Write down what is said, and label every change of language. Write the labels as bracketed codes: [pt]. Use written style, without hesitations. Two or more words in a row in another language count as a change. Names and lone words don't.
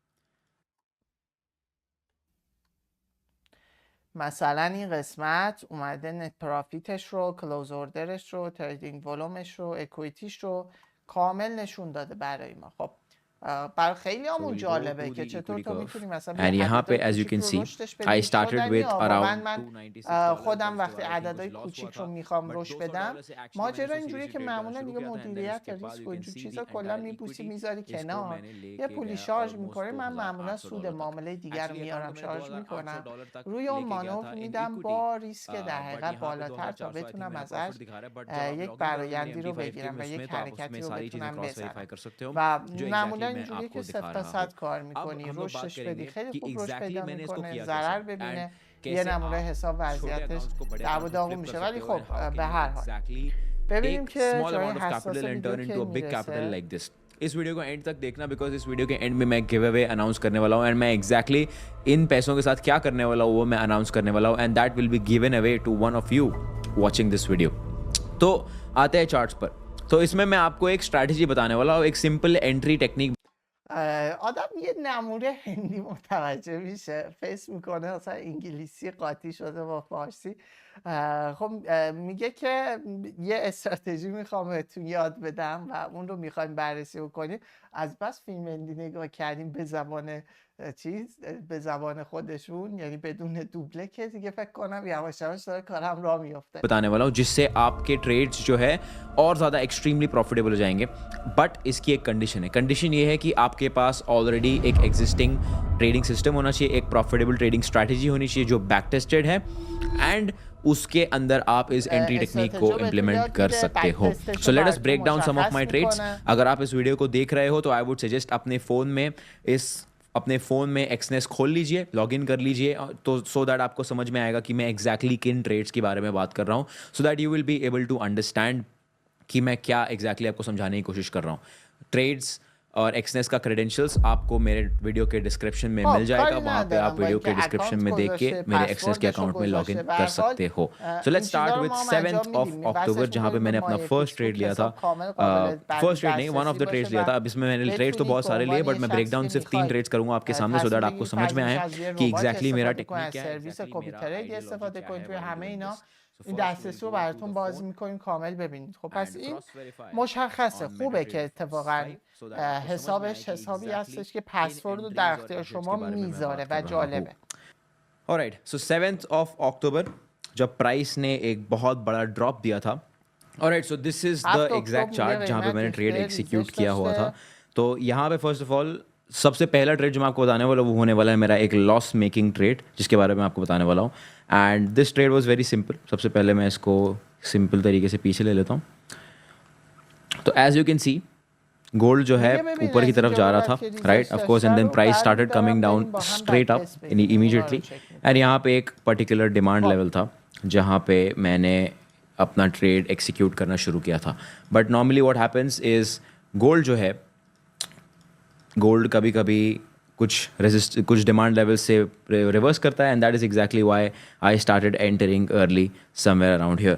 [fa] مثلا این قسمت اومده [en] net profit [fa] رو، [en] close order [fa] رو، [en] trading volume [fa] رو، اکویتیش رو کامل نشون داده برای ما. خب برای خیلی همون جالبه که چطور تو میتونی مثلا [en] and [hi] यहाँ पे [en] as you can see I started with around [fa] من خودم وقتی عددهای کوچیک رو میخوام رشد بدم، ماجرا اینجوریه که معمولا دیگه مدیریت ریسک و اینجور چیزا کلا میبوسی میذاری کنار، یه پولی شارژ میکنه. من معمولا سود معامله دیگر رو میارم شارژ میکنم، روی اون مانور میدم با ریسک در حقیقت بالاتر تا بتونم ازش یک برآیندی رو بگیرم و یک حرکتی رو بتونم بزنم. و معمولا اینجوریه که 0 تا 100 کار میکنی، رشدش بدی خیلی خوب رشد پیدا میکنه، ضرر ببینه یه نمونه حساب وضعیتش دعوا داغون میشه. ولی خب به هر حال ببینیم که جای حساس ویدیو کی میرسه. [hi] इस वीडियो को एंड तक देखना बिकॉज इस वीडियो के एंड में मैं [en] give away announce [hi] करने वाला हूँ एंड मैं एग्जैक्टली इन पैसों के साथ क्या करने वाला हूँ वो मैं अनाउंस करने वाला हूँ [en] and that will be given away to one of you watching this video. [hi] तो आते हैं चार्ट्स पर। तो इसमें मैं आपको एक स्ट्रैटेजी बताने वाला हूँ, एक [en] simple entry technique. [fa] آدم یه نمونه هندی متوجه میشه، فیس میکنه اصلا انگلیسی قاطی شده با فارسی. خب میگه که یه استراتژی میخوام بهتون یاد بدم و اون رو میخوایم بررسی بکنیم. از بس فیلم هندی نگاه کردیم به زبان به زبان خودشون، یعنی بدون دوبله، که دیگه فکر کنم یواش یواش داره کارم راه میفته. [hi] बताने वाला हूँ जिससे आपके ट्रेड्स जो है और ज़्यादा [en] extremely profitable [hi] हो जाएंगे। बट इसकी एक कंडीशन है, कंडीशन ये है कि आपके पास ऑलरेडी एक [en] existing trading system [hi] होना चाहिए, एक [en] profitable trading strategy [hi] होनी चाहिए जो [en] back tested [hi] है एंड उसके अंदर आप इस [en] entry technique [hi] को इम्प्लीमेंट कर सकते हो। [en] so let us break down some of my trades. [hi] अगर आप इस वीडियो को देख रहे हो तो [en] I would suggest [hi] अपने फ़ोन में एक्सनेस खोल लीजिए, लॉगिन कर लीजिए, तो [en] so that [hi] आपको समझ में आएगा कि मैं एग्जैक्टली किन ट्रेड्स के बारे में बात कर रहा हूँ, [en] so that you will be able to understand [hi] कि मैं क्या एग्जैक्टली आपको समझाने की कोशिश कर रहा हूँ। ट्रेड्स और एक्सनेस का क्रेडेंशियल्स आपको मेरे वीडियो के डिस्क्रिप्शन में मिल जाएगा, वहाँ पे आप वीडियो के डिस्क्रिप्शन में देख के मेरे एक्सनेस के अकाउंट में लॉगिन कर सकते हो। [en] so let's start with 7th of October [hi] जहाँ पे मैंने अपना [en] first trade [hi] लिया था। [en] first trade [hi] नहीं, [en] one of the trades [hi] लिया था। अब इसमें मैंने ट्रेड्स तो बहुत सारे लिए बट मैं [en] break down [hi] सिर्फ 3 ट्रेड्स करूंगा आपके सामने [en] so that [hi] आपको समझ में आए कि एग्जैक्टली मेरा टेक्निक क्या है। [fa] این دسترسی رو براتون باز میکنیم کامل ببینید. خب پس این مشخصه، خوبه که اتفاقا حسابش حسابی هستش که پسورد رو در اختیار شما میذاره و جالبه. [en] alright, so 7th of October [hi] जब प्राइस ने एक बहुत बड़ा ड्रॉप दिया था। [en] alright, so this is the exact chart [hi] जहाँ पे मैंने [en] trade execute [hi] किया हुआ था। तो यहाँ पे [en] first of all [hi] सबसे पहला ट्रेड जो मैं आपको बताने वाला हूँ वो होने वाला है मेरा एक [en] loss making trade, [hi] जिसके बारे में आपको बताने वाला हूँ। [en] and this trade was very simple. [hi] सबसे पहले मैं इसको सिंपल तरीके से पीछे ले लेता हूँ। तो [en] as you can see [hi] गोल्ड जो है [fa] میگه ببین [hi] ऊपर की [fa] از [hi] तरफ [fa] اینکه [hi] जा रहा [fa] اونقدر [hi] था, [fa] که ریزش [en] right, of course, [fa] داشته [en] and then [fa] رو [en] price started [fa] برمی‌دارم [en] coming down [fa] بریم با هم [en] स्ट्रेट [fa] بک [en] अप [fa] تست بگیریم اونها رو [en] इमीडिएटली. [fa] چک [en] एंड [fa] می‌کنیم [hi] यहाँ पे एक [en] particular demand [fa] خب [hi] लेवल था जहाँ पे मैंने अपना [en] trade execute [hi] करना शुरू किया था. बट [en] normally what happens is [hi] गोल्ड जो है, गोल्ड कभी कभी कुछ [en] demand level [hi] से रिवर्स करता है, [en] and that is exactly why I started entering early somewhere around here.